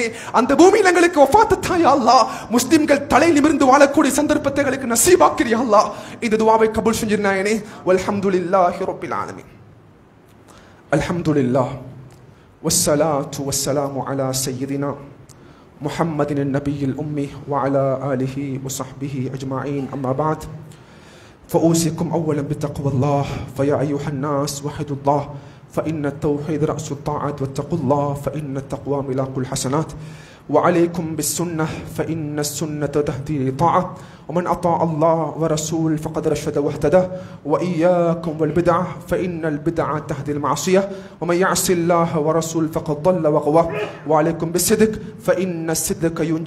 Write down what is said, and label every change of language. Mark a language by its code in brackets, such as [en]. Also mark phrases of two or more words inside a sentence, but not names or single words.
[ta] அந்த பூமியில எங்களுக்கு வஃபாத் தாயா அல்லாஹ். முஸ்லிம்கள் தலை நிமிர்ந்து வாழக்கூடிய சந்தர்ப்பத்தை எங்களுக்கு நசீபாக்கிறியா அல்லாஹ். இந்த துஆவை கபூல் செஞ்சிருநாயனே. [ar] والحمد لله رب العالمين. الحمد لله والصلاة والسلام على سيدنا محمد النبي الأمي وعلى آله وصحبه أجمعين. أما بعد, فأوصيكم أولا بتقوى الله فيا أيها الناس وحدوا الله فإن التوحيد رأس الطاعات واتقوا الله فإن التقوى ملاك الحسنات وعليكم بالسنة فإن السنة تهدي لطاعة ومن أطاع الله ورسول فقد رشد واهتدى وإياكم والبدعة فإن البدعة تهدي المعصية ومن يعص الله ورسول فقد ضل وغوى وعليكم بالصدق فإن الصدق ينجي